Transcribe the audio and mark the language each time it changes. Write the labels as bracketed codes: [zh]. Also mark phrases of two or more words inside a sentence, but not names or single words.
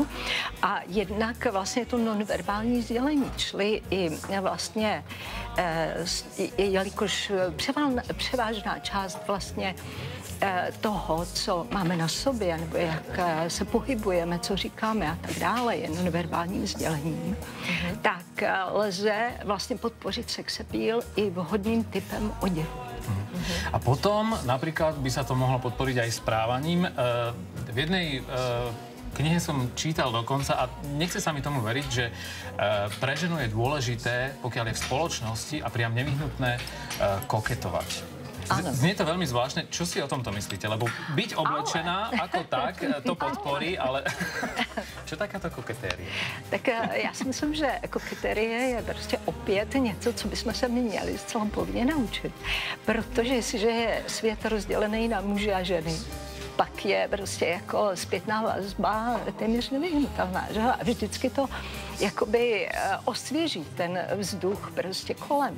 [cs] A jednak vlastně to nonverbální sdělení, čili i vlastně, jelikož převážná část vlastně toho, co máme na sobě, nebo jak se pohybujeme, co říkáme a tak dále, je nonverbálním sdělením, tak lze vlastně podpořit [en] sex appeal [cs] i vhodným typem oděvu. [sk] A potom napríklad by sa to mohlo podporiť aj správaním. V jednej knihe som čítal dokonca a nechce sa mi tomu veriť, že pre ženu je dôležité, pokiaľ je v spoločnosti a priam nevyhnutné koketovať. Znie to veľmi zvláštne. Čo si o tomto myslíte? Lebo byť oblečená ako tak, to podporí, ale čo takáto koketérie? [cs] Tak já si myslím, že koketérie je prostě opět něco, co bychom se měli zcela povinně naučit. Protože jestliže je svět rozdělený na muže a ženy, pak je prostě jako zpětná vazba téměř nevyhnutelná, že? A vždycky to jakoby osvěží ten vzduch prostě kolem.